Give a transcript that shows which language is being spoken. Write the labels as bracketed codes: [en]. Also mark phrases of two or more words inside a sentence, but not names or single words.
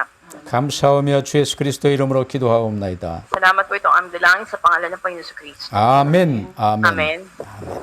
[ko] 감사하며 주 예수 그리스도 이름으로 기도하옵나이다. [tl] Salamat po itong aming dalangin sa pangalan ng Panginoon Kristo. [ko] 아멘. 아멘. [tl] Amen.